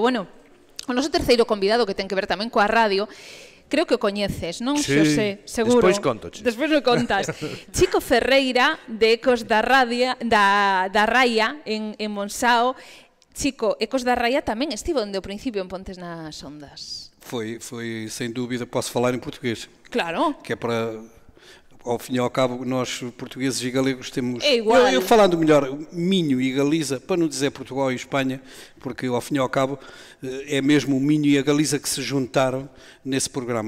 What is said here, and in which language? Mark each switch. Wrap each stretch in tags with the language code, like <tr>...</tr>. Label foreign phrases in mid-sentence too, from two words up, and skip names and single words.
<gl>Bueno, o noso terceiro convidado que ten que ver tamén coa radio, creo que o coñeces, non, Xosé? Seguro. Despois contoche. Despois me contas. Chico Ferreira, de Ecos da Raia en Monsao. Chico, Ecos da Raia tamén estivo onde o principio en Pontes nas Ondas.</gl> <pt>Foi, sem dúvida, posso falar em português.</pt> <gl>Claro.</gl> <pt>Que é para, ao fim e ao cabo, nós portugueses e galegos temos... É igual. Eu falando melhor, Minho e Galiza, para não dizer Portugal e Espanha, porque ao fim e ao cabo é mesmo o Minho e a Galiza que se juntaram nesse programa.</pt>